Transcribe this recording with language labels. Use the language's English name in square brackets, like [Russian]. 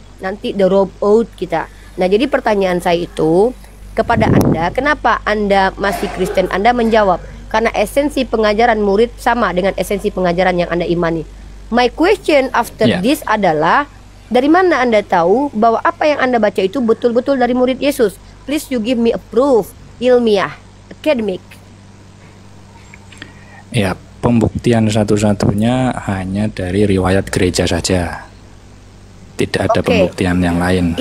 [Indonesian] Nanti drop out kita. Nah, jadi pertanyaan saya itu kepada Anda, kenapa Anda masih Kristen? Anda menjawab, karena esensi pengajaran murid sama dengan esensi pengajaran yang Anda imani. [English] My question after this [Indonesian] adalah, dari mana Anda tahu bahwa apa yang Anda baca itu betul-betul dari murid Yesus? [English] Please you give me a proof, ilmiah, academic. [Indonesian] Ya, pembuktian satu-satunya hanya dari riwayat gereja saja. Tidak ada pembuktian yang lain.